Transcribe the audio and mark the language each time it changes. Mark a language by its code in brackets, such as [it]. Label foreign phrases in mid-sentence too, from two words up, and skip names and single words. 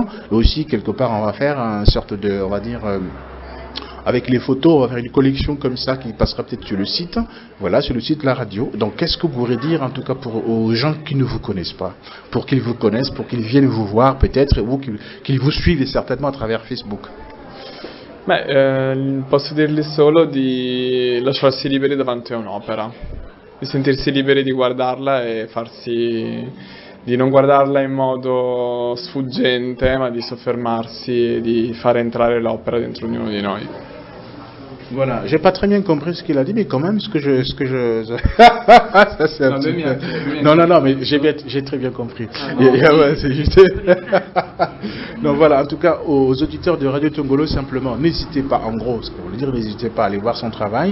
[fr] Et aussi, quelque part, on va faire une sorte de, on va dire... avec les photos, on va faire une collection comme ça qui passera peut-être sur le site, voilà, sur le site de la radio. Donc, qu'est-ce que vous pourrez dire, en tout cas, aux gens qui ne vous connaissent pas, pour qu'ils vous connaissent, pour qu'ils viennent vous voir peut-être, ou qu'ils vous suivent certainement à travers Facebook? [it] Posso dirgli solo di lasciarsi liberi davanti a un'opera, di sentirsi liberi di guardarla e di non guardarla in modo sfuggente, ma di soffermarsi e di fare entrare l'opera dentro ognuno di noi. [fr] Voilà, j'ai pas très bien compris ce qu'il a dit, mais quand même, ça, c'est un petit peu... Non, mais j'ai très bien compris. Ouais, c'est juste... Donc voilà, en tout cas, aux auditeurs de Radio Tongolo, simplement, n'hésitez pas, en gros, ce que je veux dire, n'hésitez pas à aller voir son travail.